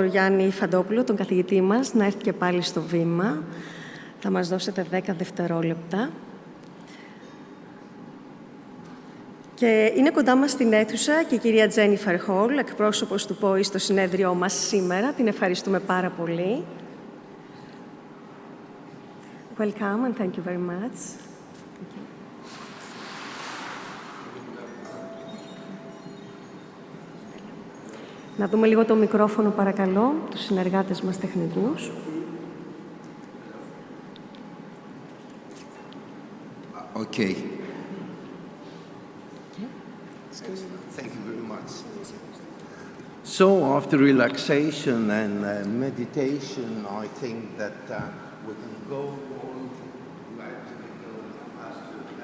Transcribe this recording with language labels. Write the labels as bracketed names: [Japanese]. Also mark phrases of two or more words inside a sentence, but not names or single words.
[Greek] Γιάννη Φαντόπουλο, τον καθηγητή μας, να έρθει και πάλι στο βήμα. Θα μας δώσετε 10 δευτερόλεπτα. Και είναι κοντά μας στην αίθουσα και η κυρία Τζένιφερ Χολ, εκπρόσωπος του ΠΟΗ στο συνέδριό μας σήμερα. Την ευχαριστούμε πάρα πολύ. [English] Welcome and thank you very much. [Greek] Να δούμε λίγο το μικρόφωνο, παρακαλώ, τους συνεργάτες μας τεχνικούς. [English] Okay. Thank you very much. So, after relaxation and meditation, I think that we can go on gradually faster.